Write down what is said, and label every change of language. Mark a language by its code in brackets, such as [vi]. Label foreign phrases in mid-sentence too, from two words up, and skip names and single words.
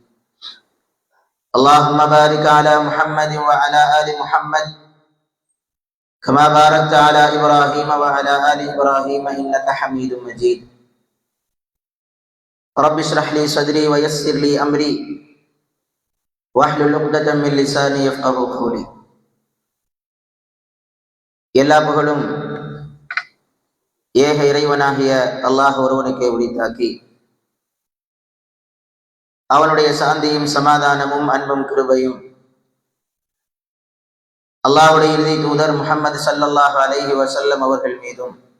[ar] اللهم بارك على محمد وعلى آل محمد كما باركت على إبراهيم وعلى آل إبراهيم إنك حميد مجيد. رب اشرح لي صدري ويسر لي أمري واحلل عقدة من لساني يفقهوا قولي. [ta] எல்லா புகழும் ஏக இறைவனாகிய அல்லாஹ் ஒருவனுக்கே உரித்தாக்கி அவனுடைய சாந்தியும் சமாதானமும் அன்பும் கிருபையும் அல்லாஹ்வுடைய இறுதி தூதர் முஹம்மது [ar] صلى الله عليه وسلم [ta] அவர்கள் மீதும்